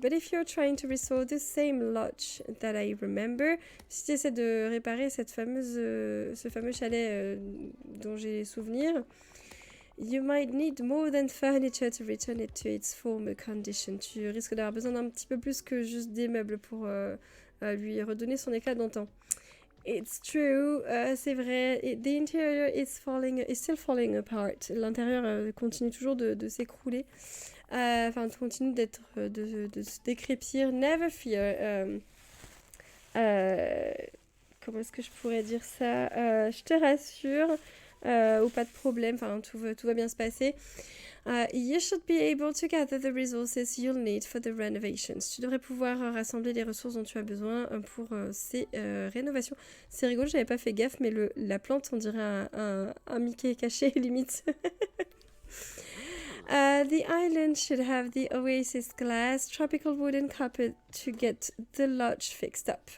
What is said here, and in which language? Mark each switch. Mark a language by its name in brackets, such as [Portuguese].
[English] But if you're trying to restore the same lodge that I remember, [French] si tu essaies de réparer ce fameux chalet dont j'ai les souvenirs, [English] you might need more than furniture to return it to its former condition. [French] Tu risques d'avoir besoin d'un petit peu plus que juste des meubles pour lui redonner son éclat d'antan. [English] It's true, [French] c'est vrai. [English] The interior is still falling apart. [French] L'intérieur continue toujours de s'écrouler. Continue de se décrépir. [English] Never fear. [French] Comment est-ce que je pourrais dire ça? Je te rassure. Ou pas de problème, tout va bien se passer. [English] You should be able to gather the resources you'll need for the renovations. [French] Tu devrais pouvoir rassembler les ressources dont tu as besoin pour ces rénovations. C'est rigolo, j'avais pas fait gaffe, mais la plante, on dirait un Mickey caché, limite. [English] The island should have the oasis glass, tropical wooden carpet to get the lodge fixed up.